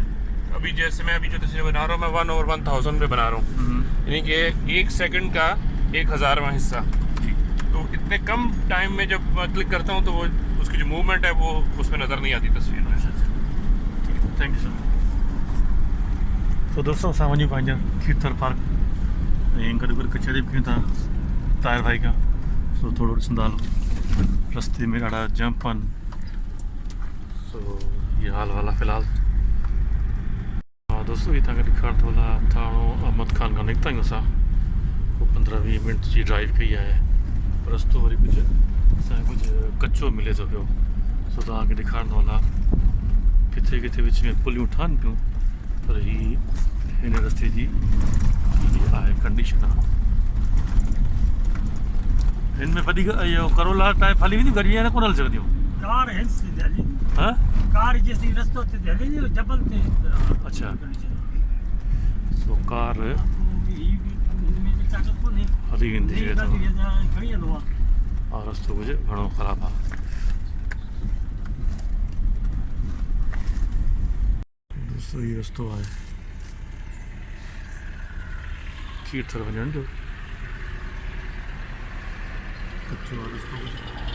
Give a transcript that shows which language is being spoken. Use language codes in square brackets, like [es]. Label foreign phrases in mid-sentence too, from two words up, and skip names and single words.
[hi] अभी जैसे मैं अभी जो तस्वीर बना रहा हूँ मैं 1/1000 में बना रहा हूँ, यानी कि 1 सेकंड का 1000वां हिस्सा। तो इतने कम टाइम में जब मैं क्लिक करता हूँ तो वो उसकी जो मूवमेंट है वो उसमें नज़र नहीं आती तस्वीर में। [en] thank you sir. [sd] तो दोस्तों असां वञूं पंहिंजा कीर्तर पार्क ऐं गॾु गॾु कचहरी बि कयूं था ताहिर भाई खां। सो थोरो ॾिसंदा हलो, रस्ते में ॾाढा जंप आहिनि। सो ये हाल वाला फ़िलहाल दोस्तों ये तव्हांखे ॾेखार थो हलां थाणो अहमद खान खां निकिता आहियूं असां। पोइ 15-20 मिंट जी ड्राइव कई आहे, रस्तो वरी कुझु असांखे कुझु कचो मिले थो पियो। सो तव्हांखे ॾेखारींदो हलां किथे किथे विच में पुलियूं ठहनि पियूं, पर ही हिन रस्ते जी ही आहे कंडीशन आहे। हिन में वधीक इहो करोला टाइप हली वेंदियूं, गाॾी न कोन हली सघंदियूं। कार हिल्स ते हली, हाँ कार जेसी रस्तो ते हली नी जबल ते। अच्छा, सो कार हली वेंदी है तो खड़ी हलो आहे। और रस्तो कुझु घणो ख़राबु आहे। दोस्तों ये रस्तो आहे कीर्तर वञण जो, कच्चो आहे रस्तो कुझु।